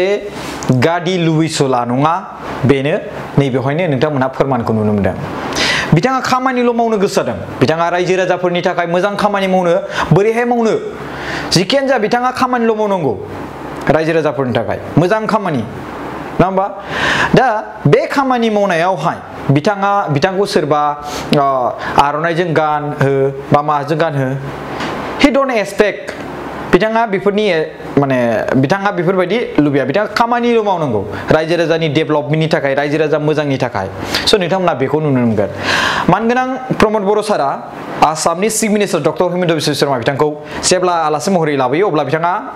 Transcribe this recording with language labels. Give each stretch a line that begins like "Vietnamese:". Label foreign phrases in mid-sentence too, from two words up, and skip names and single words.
Bodo: गादि लुबैसुला नङा बेनो नैबेवहायनो नोंथांमोनहा फोरमानखौ नुनो मोनदों बिथाङा खामानिल' मावनो गोसो जादों बिथाङा रायजो राजाफोरनि थाखाय मोजां खामानि मावनो बोरैहाय मावनो जिखियानो जा बिथाङा खामानिल' मावनांगौ रायजो राजाफोरनि थाखाय मोजां खामानि नङा होमबा दा बे खामानि मावनायावहाय बिथांखौ सोरबा आर'नाइजों गान हो बा माजों गान हो
English: he don't expect
Bodo: बिथाङा बेफोरनि माने बिथाङा बेफोरबायदि लुबैया बिथाङा खामानिल' मावनांगौ रायजो राजानि डेभेलपमेन्टनि थाखाय रायजो राजा मोजांनि थाखाय स' नोंथांमोना बेखौ नुनो मोनगोन मानगोनां प्रमद बर' सारा आसामनि
English: chief minister
Bodo: डक्टर हिमन्त बिश्व शर्मा बिथांखौ जेब्ला आलासि महरै लाबोयो अब्ला बिथाङा